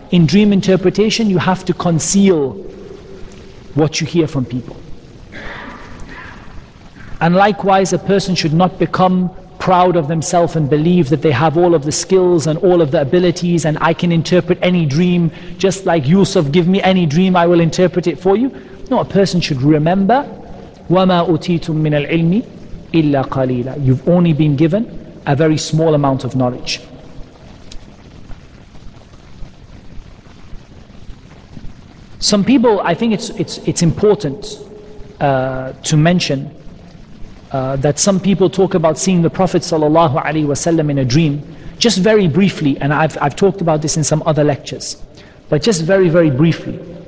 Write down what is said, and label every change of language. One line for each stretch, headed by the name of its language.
English: in dream interpretation, you have to conceal what you hear from people. And likewise, a person should not become proud of themselves and believe that they have all of the skills and all of the abilities, and I can interpret any dream, just like Yusuf, give me any dream, I will interpret it for you. No, a person should remember,
Arabic: وَمَا أُتِيتُم مِّنَ الْعِلْمِ إِلَّا قَلِيلًا.
English: You've only been given a very small amount of knowledge. Some people, I think it's important to mention that some people talk about seeing the Prophet ﷺ in a dream, just very briefly, and I've talked about this in some other lectures, but just very, very briefly.